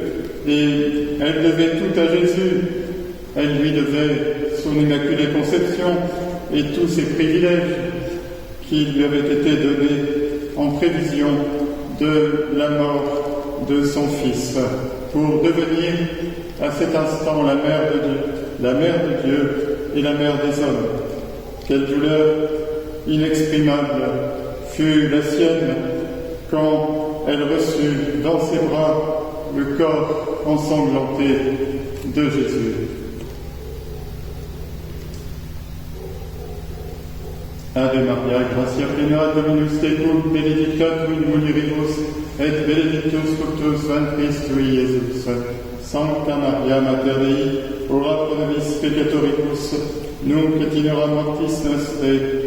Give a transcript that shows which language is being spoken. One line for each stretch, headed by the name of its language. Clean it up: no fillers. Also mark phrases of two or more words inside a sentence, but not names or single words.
French: Et elle devait tout à Jésus. Elle lui devait son immaculée conception et tous ses privilèges qui lui avaient été donnés en prévision de la mort de son Fils, pour devenir à cet instant la mère de Dieu et la mère des hommes. Quelle douleur inexprimable fut la sienne quand elle reçut dans ses bras le corps ensanglanté de Jésus.
Latin: Ave Maria, gratia plena, Dominus tecum, benedicta tu in mulieribus, et benedictus fructus ventris tui, Iesus. Sancta Maria, Mater Dei, ora pro nobis peccatoribus, nunc et in hora mortis nostrae.